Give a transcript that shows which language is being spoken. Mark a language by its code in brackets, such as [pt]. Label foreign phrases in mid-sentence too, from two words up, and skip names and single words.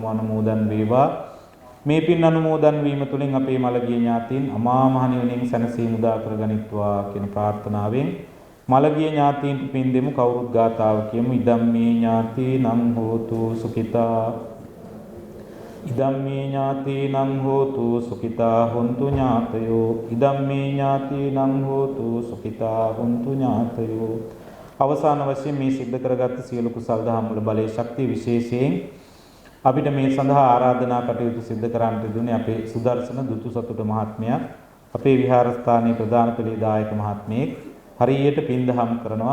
[si] අනුමෝදන් වේවා. මේ පින් අනුමෝදන් වීම තුළින් අපේ මළගිය ඥාතීන් අමා මහ නිවනින් සැනසීම උදා කරගනිත්වා කියන ප්‍රාර්ථනාවෙන් මළගිය ඥාතීන්ට පින් දෙමු. කවුරුත් ගාථාව කියමු. [pi] ඉදම්මේ ඥාතීනං හෝතු සුඛිතා ඉදම්මේ ඥාතීනං හෝතු සුඛිතා හොන්තු ඥාතයෝ ඉදම්මේ ඥාතීනං හෝතු සුඛිතා හොන්තු ඥාතයෝ. [si] අවසාන වශයෙන් මේ සිද්ධ කරගත් සියලු කුසල් දහම් වල බලයේ ශක්තිය විශේෂයෙන් අපිට මේ සඳහා ආරාධනා කටයුතු සිද්ධ කරන්නට දුන්නේ අපේ සුදර්ශන දුතු සතුට මහත්මයා. අපේ විහාරස්ථානයේ ප්‍රධාන පෙළේ දායක මහත්මයෙක් හරියට පින් දහම් කරනවා.